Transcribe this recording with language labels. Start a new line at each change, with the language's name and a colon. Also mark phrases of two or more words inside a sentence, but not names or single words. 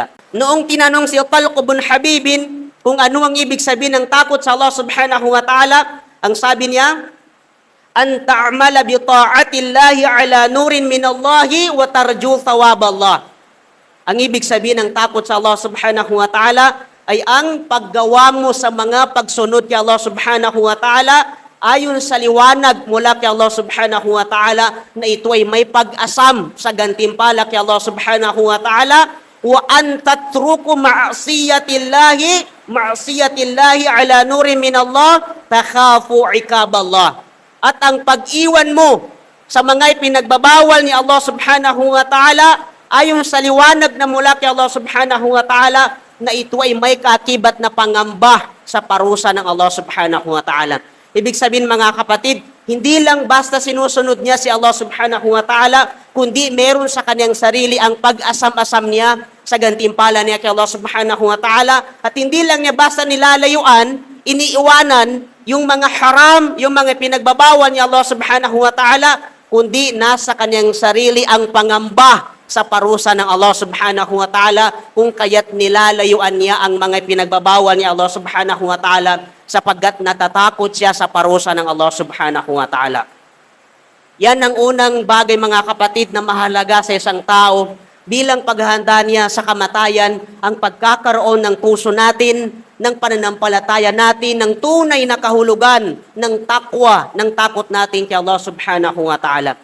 Filipino: Noong tinanong si Talq bin Habibin kung ano ang ibig sabihin ng takot sa Allah
Arabic: سبحانه وتعالى,
Filipino: ang sabi niya,
Arabic: أن تعمل بطاعة الله على نور من الله وترجو ثواب الله.
Filipino: Ang ibig sabihin ng takot sa Allah
Arabic: سبحانه وتعالى
Filipino: ay ang paggawa mo sa mga pagsunod kay Allah
Arabic: سبحانه وتعالى
Filipino: ayon sa liwanag mula kay Allah
Arabic: سبحانه وتعالى
Filipino: na ito ay may pag-asam sa gantimpala kay Allah
Arabic: سبحانه وتعالى, وأن تترك معصية الله على نور من الله تخاف عقاب الله.
Filipino: At ang pag-iwan mo sa mga ipinagbabawal ni Allah
Arabic: سبحانه وتعالى
Filipino: ayon sa liwanag na mula kay Allah
Arabic: سبحانه وتعالى
Filipino: na ito ay may kaakibat na pangamba sa parusa ng Allah
Arabic: سبحانه وتعالى.
Filipino: Ibig sabihin mga kapatid, hindi lang basta sinusunod niya si Allah
Arabic: سبحانه وتعالى,
Filipino: kundi meron sa kanyang sarili ang pag-asam-asam niya sa gantimpala niya kay Allah
Arabic: سبحانه وتعالى.
Filipino: At hindi lang niya basta nilalayuan, iniiwanan yung mga haram, yung mga pinagbabawal ni Allah
Arabic: سبحانه وتعالى,
Filipino: kundi nasa kanyang sarili ang pangamba sa parusa ng Allah
Arabic: سبحانه وتعالى
Filipino: kung kaya't nilalayuan niya ang mga pinagbabawal ni Allah
Arabic: سبحانه وتعالى
Filipino: sapagkat natatakot siya sa parusa ng Allah
Arabic: سبحانه وتعالى.
Filipino: Yan ang unang bagay mga kapatid na mahalaga sa isang tao bilang paghahanda niya sa kamatayan, ang pagkakaroon ng puso natin, ng pananampalataya natin, ng tunay na kahulugan, ng takwa, ng takot natin kay Allah
Arabic: سبحانه وتعالى.